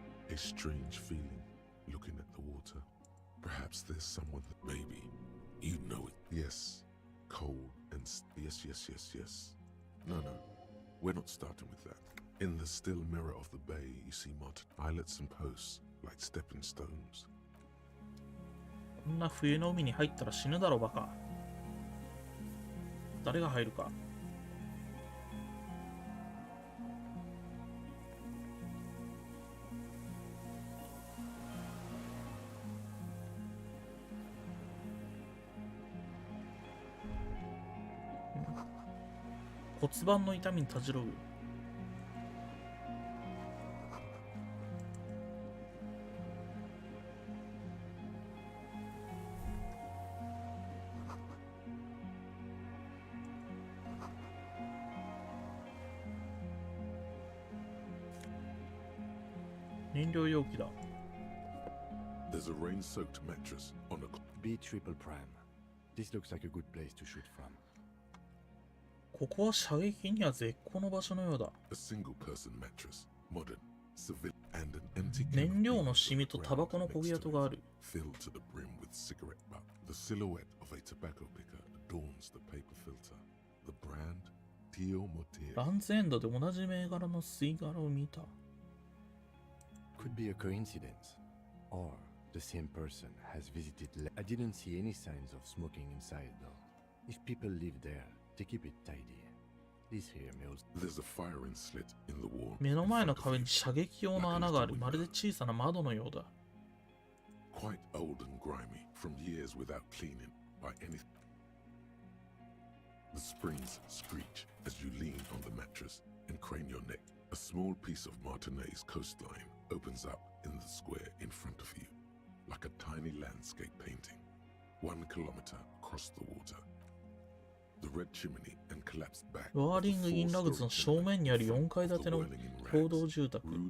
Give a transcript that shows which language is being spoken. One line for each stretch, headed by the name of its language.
English: A strange feeling looking at the water. Perhaps there's someone that maybe you know it. Yes, cold and yes. No, we're not starting with that. In the still mirror of the bay, you see mounted islets and posts like stepping stones.
Japanese: こんな冬の海に入ったら死ぬだろバカ。誰が入るか。骨盤の痛みにたじろぐ。燃料容器だ。
English: There's a rain-soaked mattress on a B triple prime. This looks like a good place to shoot from.
Japanese: ここは射撃には絶好の場所のようだ。
English: A single-person mattress, modern, civil, and an empty
Japanese: 燃料のシミとタバコの焦げ跡がある。
English: Filled to the brim with cigarette butt. The silhouette of a tobacco picker adorns the paper filter. The brand, Tio Motir.
Japanese: ランズエンドで同じ銘柄の吸い殻を見た。
English: Could be a coincidence. Or the same person has visited. I didn't see any signs of smoking inside though. If people live there, they keep it tidy. This here may also... There's a firing slit in the wall.
Japanese: 目の前の壁に射撃用の穴がある。まるで小さな窓のようだ。
English: Quite old and grimy from years without cleaning by anything. The springs screech as you lean on the mattress and crane your neck. A small piece of Martinez coastline opens up in the square in front of you, like a tiny landscape painting, 1 kilometer across the water. The red chimney and collapsed back.
Japanese: ワーリング・イン・ラグズの正面にある4階建ての共同住宅。